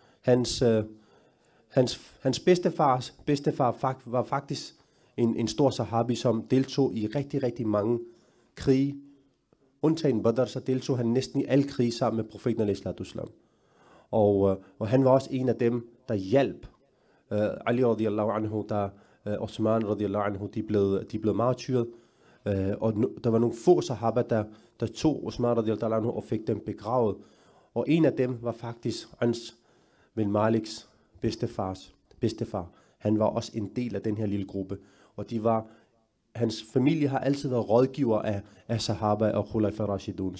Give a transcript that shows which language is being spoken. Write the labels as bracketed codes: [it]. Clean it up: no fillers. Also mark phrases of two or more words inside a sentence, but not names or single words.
[da] Hans bedstefar var faktisk en stor sahabi, som deltog i rigtig, rigtig mange krige. Undtagen Badr, så deltog han næsten i alle krige sammen med profeten al-Islam. Og han var også en af dem, der hjalp Ali [ar] رضي الله عنه, [da] Osman [ar] رضي الله عنه, [da] de blev martyret. Og der var nogle få sahaba, der tog Osman [ar] رضي الله عنه [da] og fik dem begravet. Og en af dem var faktisk Ans bin Maliks bedstefar. Han var også en del af den her lille gruppe. Og hans familie har altid været rådgiver af sahaba og [ar] خلفاء راشدون.